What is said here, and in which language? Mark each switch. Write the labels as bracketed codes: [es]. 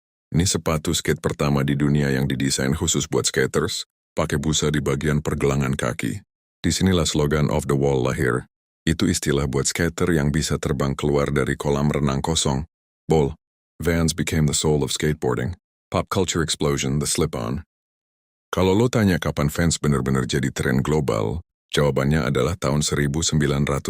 [id] Ini sepatu skate pertama di dunia yang didesain khusus buat skaters, pakai busa di bagian pergelangan kaki. Disinilah slogan Off the Wall lahir. Itu istilah buat skater yang bisa terbang keluar dari kolam renang kosong. [en] Bol, Vans became the soul of skateboarding. Pop culture explosion, the slip-on. [id] Kalau lo tanya kapan Vans benar-benar jadi tren global, jawabannya adalah tahun 1982.